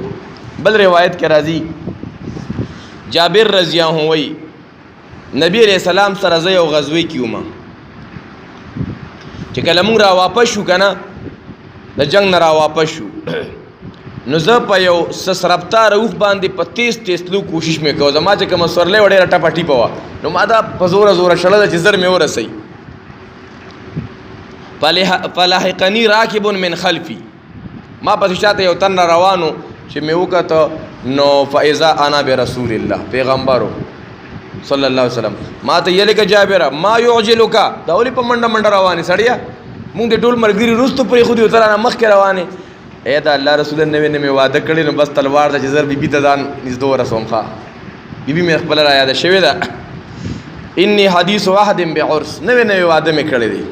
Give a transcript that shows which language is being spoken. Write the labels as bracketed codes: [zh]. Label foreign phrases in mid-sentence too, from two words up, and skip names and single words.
[ps] بل روایت کې راځي جابر [ar] رضی الله عنه [ps] وایي نبی [ar] علیہ السلام [ps] سره زه یو غزوې کې وم چې کله موږ را واپس شو که نه د جنګ نه را واپس شو نو زه په یو سسربتاره اوښ باندې په تیز تیز تلو کوشش مې کوه. زما چې کومه سورلی وه ډېره ټپه ټیپه وه نو ما دا په زوره زوره شړه ده چې زر مې ورسوي. [ar] فلاحقني راکب من خلفي، [ps] ما پسې شاته یو تن را روانو چې مې وکته نو [ar] فاذا انا برسول الله [ps] پیغمبرو [ar] صلی الله علیه وسلم [ps] ما ته یې لکه جابره [ar] ما یعجلک [ps] دا ولې په منډه منډه روانې سړیه مونږ د ټول ملګري وروستو پرېښودي او ته رانه مخکې روانې. ای دا الله رسول نوې نوې واده کړی نو بس تلوار ده چې زر بیبي ته ځان نږدې ورسوم. ښه بیبي مې خپله را یاده شوې ده [ar] انی حدیث عهد بعرس [ps] نوې نوې واده مې کړی دی.